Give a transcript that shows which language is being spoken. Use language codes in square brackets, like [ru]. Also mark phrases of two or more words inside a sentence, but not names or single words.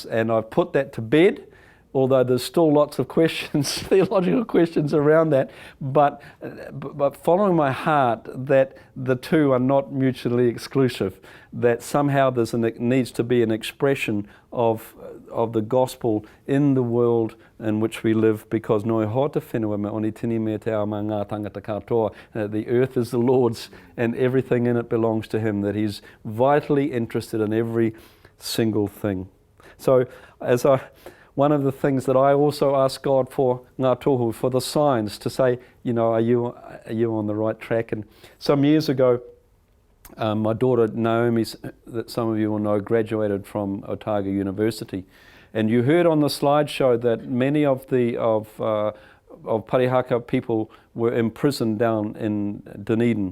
[en] And I've put that to bed, although there's still lots of questions, theological questions around that, but following my heart that the two are not mutually exclusive, that somehow needs to be an expression of the gospel in the world in which we live, because [mi] noi hota whenua me oni tini me te ao mā ngā tangata katoa. [en] The earth is the Lord's and everything in it belongs to Him, that He's vitally interested in every single thing. So one of the things that I also ask God for, [mi] ngā tohu, [en] for the signs to say, are you on the right track? And some years ago, my daughter Naomi, that some of you will know, graduated from Otago University. And you heard on the slideshow that many of Parihaka people were imprisoned down in Dunedin.